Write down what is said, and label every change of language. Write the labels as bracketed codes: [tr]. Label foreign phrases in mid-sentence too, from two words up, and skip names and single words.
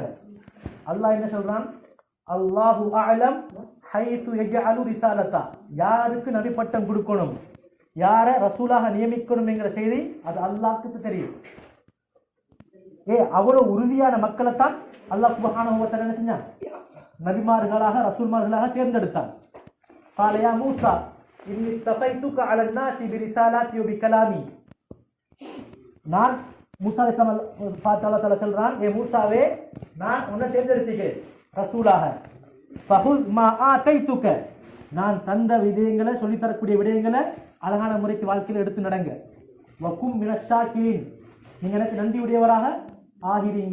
[ta] அல்லாஹ் என்ன சொல்றான், [ar] الله أعلم حيث يجعل رسالته, [ta] யாருக்கு நபி பட்டம் கொடுக்கணும், யாரை ரசூலாக நியமிக்கணும் என்கிற செய்தி அது அல்லாஹ்க்கு தெரியும். அவ்வளவு உறுதியான மக்களைத்தான் அல்லாஹ் [ar] سبحانه وتعالى [ta] என்ன செஞ்சான், நபிமார்களாக ரசூல்மார்களாக தேர்ந்தெடுத்தான். [ar] قال يا موسى إني اصطفيتك على الناس برسالاتي وبكلامي, [ta] நான் மூசா அலைஹிஸ்ஸலாம் சொல்றான், ஏ மூசாவே நான் உன்னை தேர்ந்தெடுத்தேன் ரசூலாக. [ar] فخذ ما آتيتك, [ta] நான் தந்த விடயங்களை சொல்லித்தரக்கூடிய விடயங்களை அழகான முறைக்கு வாழ்க்கையில் எடுத்து நடங்க. [ar] وكن من الشاكرين, [ta] நீங்க எனக்கு நன்றி உடையவராக ஆகிறீங்க.